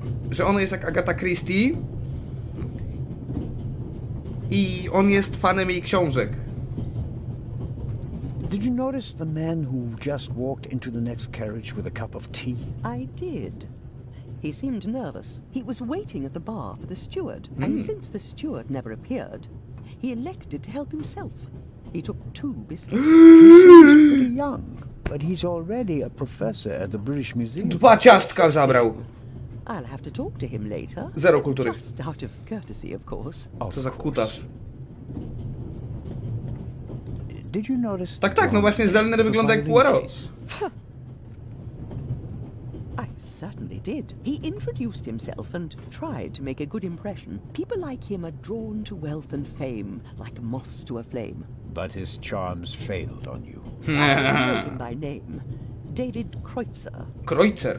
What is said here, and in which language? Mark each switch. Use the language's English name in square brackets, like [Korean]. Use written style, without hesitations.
[Polish] Że ona jest jak Agatha Christie i on jest fanem jej książek. [English] Did you notice the man who just walked into the next carriage with a cup of tea? I did. He seemed nervous. He was waiting at the bar for the steward, and since the steward never appeared, he elected to help himself. He took 2 biscuits. He's pretty young, but he's already a professor at the British Museum. [Polish] 2 ciastka zabrał. [English] I'll have to talk to him later. [Polish] Zero kultury. [English] Just out of courtesy, of course. [Polish] Co za kutas. [English] Did you notice [Polish] Tak, tak, no właśnie Zellner wygląda jak Poirot. [English] I certainly did. He introduced himself and tried to make a good impression. People like him are drawn to wealth and fame, like moths to a flame. But his charms failed on you. I know him by name. David Kreutzer. Kreutzer.